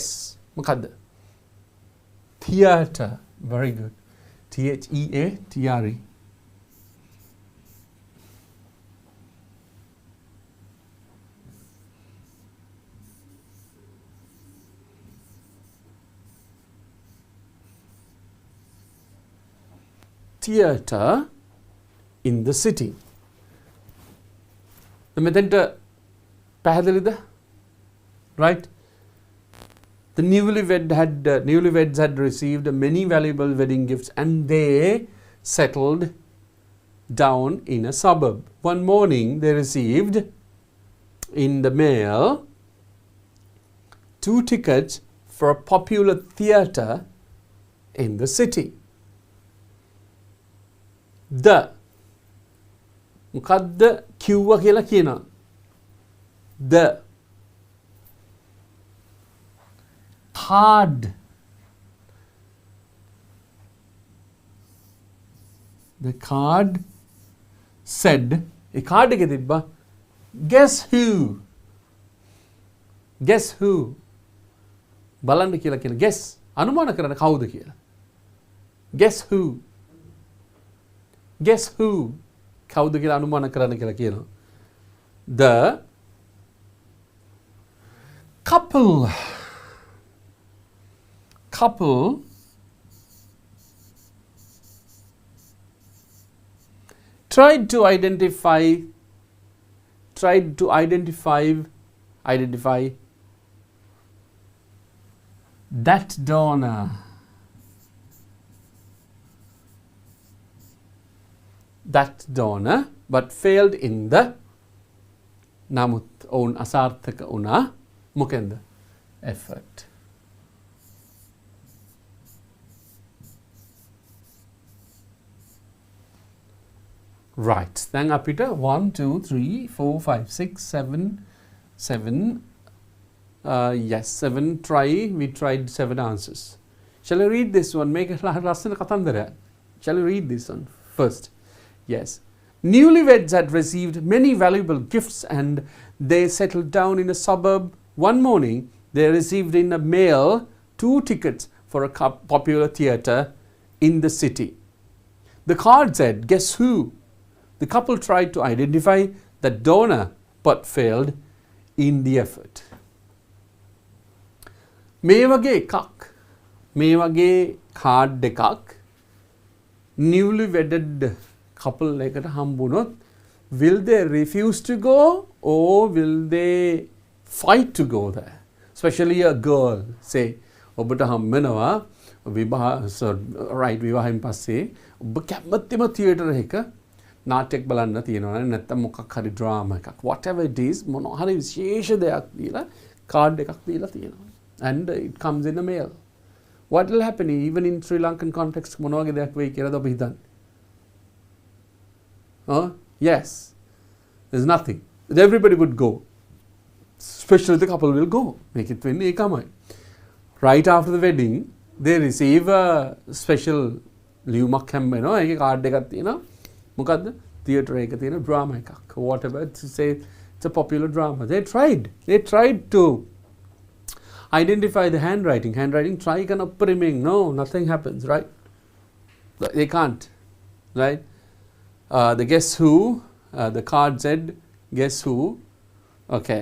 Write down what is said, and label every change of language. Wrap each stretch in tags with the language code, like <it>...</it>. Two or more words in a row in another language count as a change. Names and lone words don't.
<en>මොකද්ද? Theatre. Very good. Theatre. Theatre in the city.</en> <si>මෙතෙන්ට පැහැදිලිද?</si> <en>Right? The newlyweds had received many valuable wedding gifts and they settled down in a suburb. One morning they received in the mail 2 tickets for a popular theatre in the city.</en> <si>The මොකද්ද කිව්වා කියලා කියනවා.</si> <en>The card. The card said, a card</en> <si>එකේ තිබ්බා</si> <en>guess who. Guess who.</en> <si>බලන්න කියලා කියන guess අනුමාන කරන්න කවුද කියලා.</si> <en>Guess who. Guess who.</en> <si>කවුද කියලා අනුමාන කරන්න කියලා කියනවා.</si> <en>The couple tried to identify that donor. But failed in the</en> <si>නමුත් ඔවුන් අසාර්ථක වුණා. මොකෙන්ද?</si> <en>effort. Right.</en> <si>දැන් අපිට 1 2 3 4 5 6 7 yes 7 try.</si> <en>We tried 7 answers. Shall I read this one? Make it</en> <si>ලස්සන කතන්දරයක්.</si> <en>Shall I read this one first? Yes. Newlyweds had received many valuable gifts and they settled down in a suburb. One morning, they received in a mail 2 tickets for a popular theatre in the city. The card said, guess who? The couple tried to identify the donor but failed in the effort.</en> <si>මේ වගේ එකක්, මේ වගේ කාඩ් එකක්</si> <en>newly wedded couple</en> <si>එකට හම්බුනොත්</si> <en>will they refuse to go or will they fight to go there? Especially a girl, say</en> <si>ඔබට හම්බෙනවා විවාහයෙන් පස්සේ ඔබ කැමතිම තියටර් එක නාට්‍යයක් බලන්න තියෙනවා නැත්නම් මොකක් හරි ඩ්‍රාමා එකක්</si> <en>whatever it is</en> <si>මොනවා හරි විශේෂ දෙයක් දීලා කාඩ් එකක් දීලා තියෙනවා</si> <en>and it comes in the mail. What will happen even in Sri Lankan context</en> <si>මොනවා වගේ දෙයක් වෙයි කියලාද ඔබ හිතන්නේ?</si> <en>Yes, there's nothing. Everybody would go. Especially the couple will go. Make it</en> <si>වෙන්නේ ඒකමයි.</si> <en>Right after the wedding, they receive a special</en> <si>ලියුමක් හැම්බෙනවා. ඒකේ කාඩ් එකක් තියෙනවා. මොකද්ද? theatre එකක තියෙන drama එකක්.</si> <en>Whatever to say it's a popular drama. They tried to identify the handwriting. Try can uppriming. No, nothing happens, right? They can't, right? The guess who, the card said, guess who, okay.</en>